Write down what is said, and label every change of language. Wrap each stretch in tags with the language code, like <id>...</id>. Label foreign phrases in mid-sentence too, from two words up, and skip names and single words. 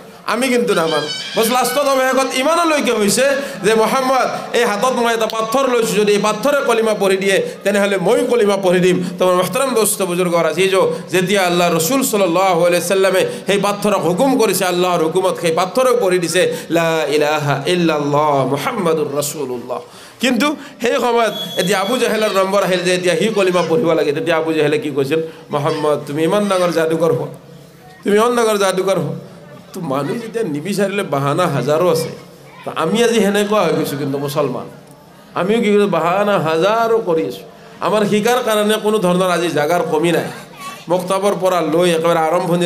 <as>আমি কিন্তু নামানো বস লাষ্টত অৱশেষত ইমানলৈকে হৈছে যে মোহাম্মদ এই হাতত মই এটা পাথৰ লৈছোঁ যদি এই পাথৰে কলিমা পঢ়ি দিয়ে তেনেহ'লে মই কলিমা পঢ়ি দিম তোমাৰ মোহতাৰাম দোস্ত বুজুৰ্গৰ আজিজ যেতিয়া আল্লাহ ৰসুল</as> <ar>صلى الله عليه وسلم</ar> <as>সেই পাথৰক হুকুম কৰিছে আল্লাহৰ হুকুমত সেই পাথৰেও পঢ়ি দিছে</as> <ar>لا إله إلا الله محمد رسول الله</ar> <as>কিন্তু সেই সময়ত এতিয়া আবু জাহেলৰ নম্বৰ আহিল যে এতিয়া সি কলিমা পঢ়িব লাগে তেতিয়া আবু জাহেলে কি কৈছিল মোহাম্মদ তুমি ইমান ডাঙৰ যাদুকৰ হোৱা তুমি ইমান ডাঙৰ যাদুকৰ হোৱা তো মানুহ যেতিয়া নিবিচাৰিলে বাহানা হাজাৰো আছে তো আমি আজি সেনেকুৱা হৈ গৈছোঁ কিন্তু মুছলমান আমিও কি কৰিছোঁ বাহানা হাজাৰো কৰি আছোঁ আমাৰ শিকাৰ কাৰণে কোনো ধৰণৰ আজি জাগাৰ কমি নাই মক্তবৰ পৰা লৈ একেবাৰে আৰম্ভণিৰ</as>